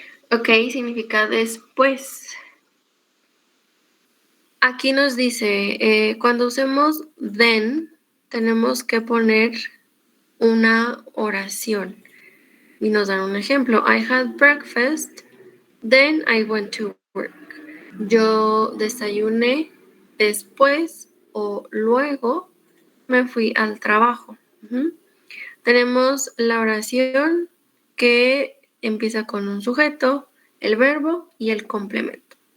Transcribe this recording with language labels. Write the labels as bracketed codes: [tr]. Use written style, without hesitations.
[es] Ok, significa después. Aquí nos dice, cuando usemos then, tenemos que poner una oración. Y nos dan un ejemplo. [en] I had breakfast, then I went to work. [es] Yo desayuné, después o luego me fui al trabajo. Tenemos la oración que empieza con un sujeto, el verbo y el complemento.